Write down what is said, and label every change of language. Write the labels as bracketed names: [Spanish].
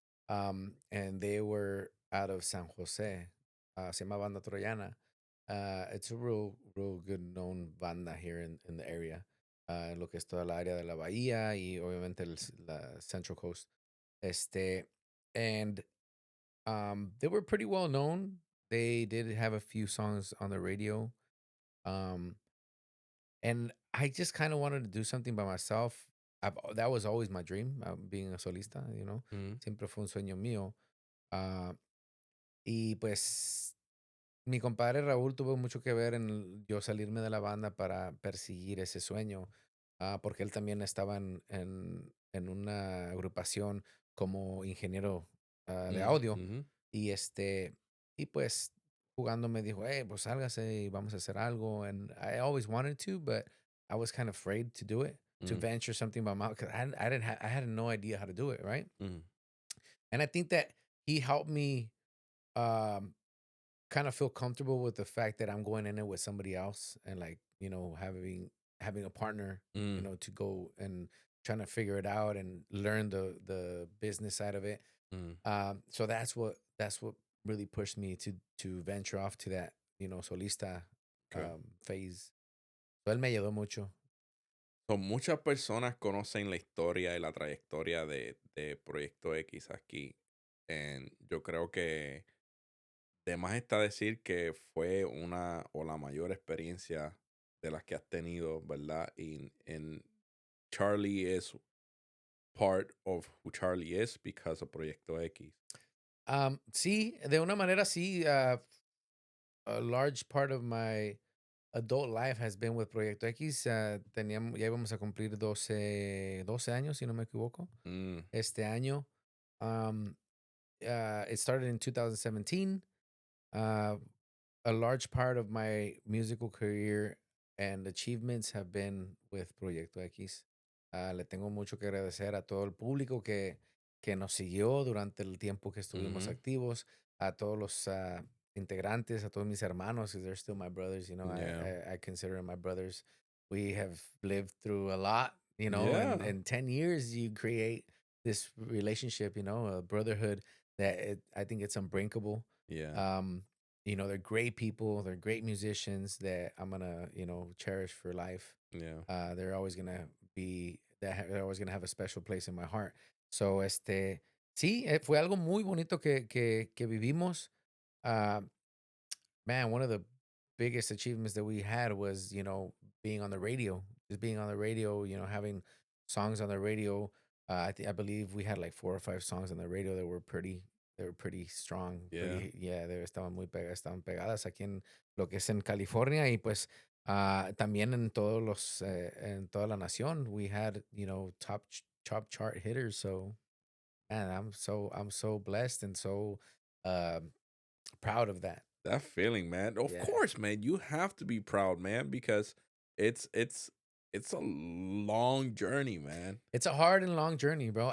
[English] And they were out of San Jose. [Spanish] Se llama Banda Troyana. [English] It's a real good known banda here in the area. [Spanish] En lo que es toda la área de la bahía y obviamente la Central Coast. [English] Este, and they were pretty well known. They did have a few songs on the radio. Um, and I just kind of wanted to do something by myself. That was always my dream, being a solista, you know. Mm, [Spanish] Siempre fue un sueño mío. Ah, y pues mi compadre Raúl tuvo mucho que ver en yo salirme de la banda para perseguir ese sueño, porque él también estaba en una agrupación como ingeniero de audio. mhm, Y y pues jugando me dijo, hey, pues sálgase y vamos a hacer algo. [English] And I always wanted to, but I was kind of afraid to do it, to mm, venture something by mouth, because I had no idea how to do it, right? mm, And I think that he helped me um, kind of feel comfortable with the fact that I'm going in it with somebody else and like, having a partner, mm, to go and trying to figure it out and learn the business side of it. mm. So that's what really pushed me to venture off to that, solista Okay. [Spanish] phase. So él me ayudó mucho. So, muchas personas conocen la historia y la trayectoria de Proyecto X aquí. Yo creo que de más está decir que fue una o la mayor experiencia de las que has tenido, ¿verdad? [English] Y Charlie is part of who Charlie is because of Proyecto X. [Spanish] Sí, de una manera sí, [English] a large part of my adult life has been with Proyecto X. [Spanish] Ya íbamos a cumplir doce años, si no me equivoco, Mm, este año. [English] Um, it started in 2017. Uh, a large part of my musical career and achievements have been with Proyecto X. [Spanish] Le tengo mucho que agradecer a todo el público que nos siguió durante el tiempo que estuvimos mhm, activos, a todos los integrantes, a todos mis hermanos, [English] because they're still my brothers. yeah. I consider them my brothers. We have lived through a lot, and Yeah. in 10 years, you create this relationship, a brotherhood that I think it's unbreakable. Yeah. Um, they're great people. They're great musicians that I'm gonna, cherish for life. Yeah. They're always gonna be they're always gonna have a special place in my heart. [Spanish] So, sí, fue algo muy bonito que vivimos. [English] Uh, Man, one of the biggest achievements that we had was, being on the radio, just being on the radio, having songs on the radio. I believe we had like 4 or 5 songs on the radio that were pretty strong, Yeah. pretty, yeah, [Spanish] estaban pegadas aquí en lo que es en California y pues también en en toda la nación. [English] We had, top chart hitters. So man, I'm so blessed and so um proud of that. That feeling, man. Of Yeah. course, man. You have to be proud, man, because it's it's it's a long journey, man. It's a hard and long journey, bro.